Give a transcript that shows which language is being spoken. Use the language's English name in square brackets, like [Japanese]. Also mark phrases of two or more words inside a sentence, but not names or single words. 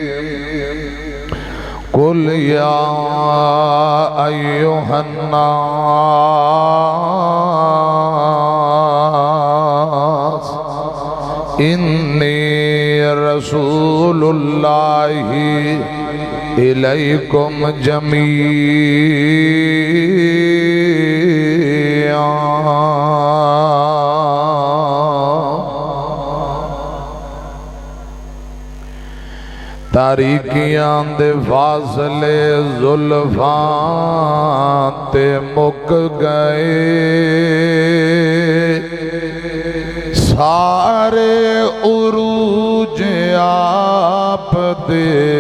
[Arabic] قل يا أيها الناس إني رسول الله إليكم جميعا. [Punjabi] تاریکیاں دے فاصلے زلفاں تے مک گئے، سارے عروج آپ دے